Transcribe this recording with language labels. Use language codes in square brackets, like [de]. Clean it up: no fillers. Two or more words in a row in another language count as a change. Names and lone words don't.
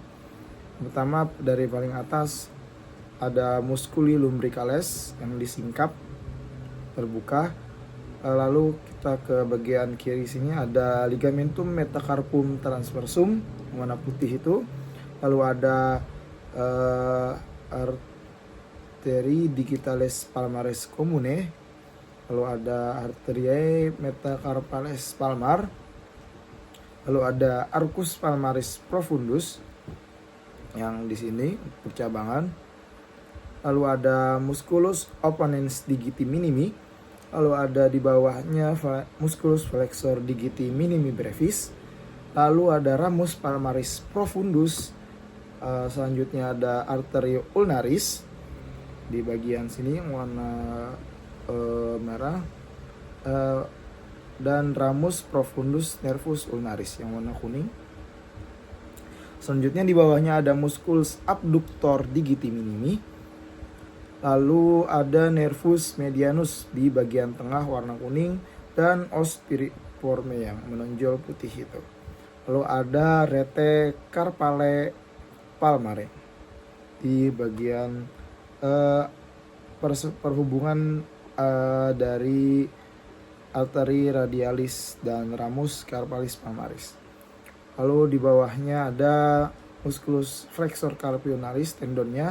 [id] Pertama, dari paling atas ada musculi lumbricales yang disingkap terbuka. Lalu kita ke bagian kiri sini ada ligamentum metacarpum transversum warna putih itu. Lalu ada arteri digitalis palmaris comune. Lalu ada arteriae metacarpales palmar. Lalu ada arcus palmaris profundus yang di sini percabangan. Lalu ada musculus opponens digiti minimi. Lalu ada di bawahnya musculus flexor digiti minimi brevis. Lalu ada ramus palmaris profundus. Selanjutnya ada arterio ulnaris di bagian sini warna merah, dan ramus profundus nervus ulnaris yang warna kuning. Selanjutnya di bawahnya ada musculus abductor digiti minimi. Lalu ada nervus medianus di bagian tengah warna kuning, dan os piriforme yang menonjol putih itu. Lalu ada rete carpale palmare di bagian perhubungan dari arteri radialis dan ramus carpalis palmaris. Lalu di bawahnya ada musculus flexor carpi ulnaris tendonnya.